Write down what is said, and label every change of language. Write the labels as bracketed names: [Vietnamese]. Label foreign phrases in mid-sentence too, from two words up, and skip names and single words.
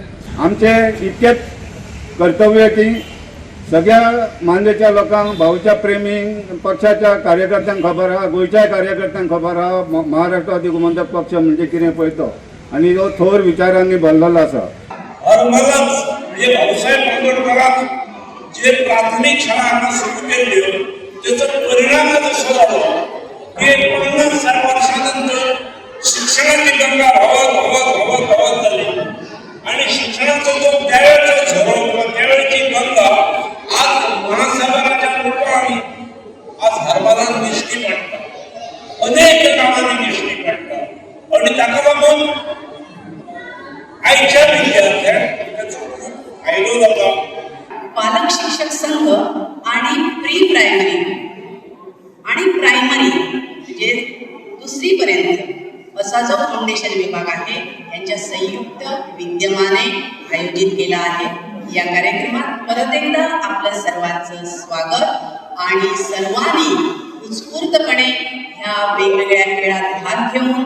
[Konkani] आमचे इतकेच कर्तव्य की सगळ्या मांद्रेच्या लोकांक, भाऊच्या प्रेमींक, पक्षाच्या कार्यकर्त्यांक खबर आहा, गोंयच्या कार्यकर्त्यांक खबर आहा महाराष्ट्रवादी गोमंतक पक्ष म्हणजे कितें पळय तो, आनी तो थोर विचारांनी भरलेलो आसा. म्हणजे भाऊसाहेब बांदोडकरान जे प्राथमिक शाळा हांगा सुरू केल्ल्यो तेचो परिणाम असो जालो की 50 वर्षानंतर शिक्षणाची गंगा व्हावत झाली [Marathi] आणि शिक्षणाचा जो त्यावेळेचा झरो किंवा त्यावेळेची गंगा आज महासागराच्या रूपाने [Konkani] आज हरभरान दिश्टी पडटा. अनेक गावांनी दिश्टी पडटा आणि ताका लागून आयच्या विद्यार्थ्यांक त्याचो खूप फायदो जाता. [Marathi] पालक शिक्षक संघ आणि [English] pre primary [Marathi] आणि प्रायमरी म्हणजे 2री पर्यंत असा जो फाउंडेशन विभाग आहे यांच्या संयुक्त विद्यमाने आयोजित केला आहे. या कार्यक्रमात परत एकदा आपल्या सर्वांचं स्वागत आणि सर्वांनी उत्स्फूर्तपणे ह्या वेगवेगळ्या खेळात भाग घेऊन